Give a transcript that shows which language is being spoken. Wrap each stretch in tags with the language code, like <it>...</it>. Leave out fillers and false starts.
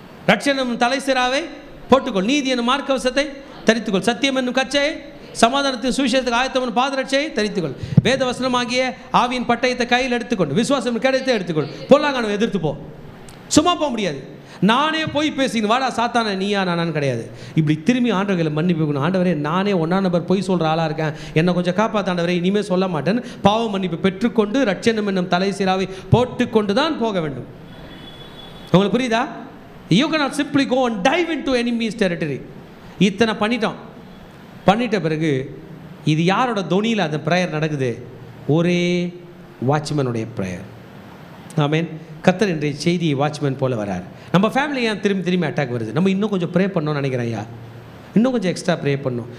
<ta>ரட்சணம் தலை சிராவை போட்டுக்கொள், நீதி என்னும் மார்க்கவசத்தை தரித்துக்கொள், சத்தியம் என்னும் கச்சையை, சமாதானத்தின் சுவிசேஷத்துக்கு ஆயத்தமான பாதரட்சையை தரித்துக்கொள், வேத வசனமாகிய ஆவியின் பட்டயத்தை கையில் எடுத்துக்கொண்டு விசுவாசம் கிடைத்தை எடுத்துக்கொள், பொல்லாங்கானவை எதிர்த்து போ. சும்மா போக முடியாது. நானே போய் பேசிக்கணும், வாடா சாத்தான நீயா நானான்னு கிடையாது. இப்படி திரும்பி ஆண்டவர்களை மன்னிப்பு. ஆண்டவரே, நானே 1ஆம் நபர் போய் சொல்கிற ஆளாக இருக்கேன், என்னை கொஞ்சம் காப்பாற்றாண்டவரே, இனிமேல் சொல்ல மாட்டேன்னு பாவ மன்னிப்பு பெற்றுக்கொண்டு ரட்சணம் என்னும் தலை சீராவை போட்டுக்கொண்டு தான் போக வேண்டும். உங்களுக்கு புரியுதா?</ta> <en>You cannot simply go and dive into enemy's territory.</en> <ta>இத்தனை பண்ணிட்ட பிறகு இது யாரோட தொனியில் அந்த ப்ரேயர் நடக்குது? ஒரே வாட்ச்மேனுடைய ப்ரேயர். ஆமென். கர்த்தர் இன்றைய செய்தி வாட்ச்மேன் போல வரார். நம்ம ஃபேமிலி ஏன் திரும்பி அட்டாக் வருது? நம்ம இன்னும் கொஞ்சம் ப்ரே பண்ணணும்னு நினைக்கிறேன். ஐயா, இன்னும் கொஞ்சம் எக்ஸ்ட்ரா ப்ரே பண்ணணும்.</ta>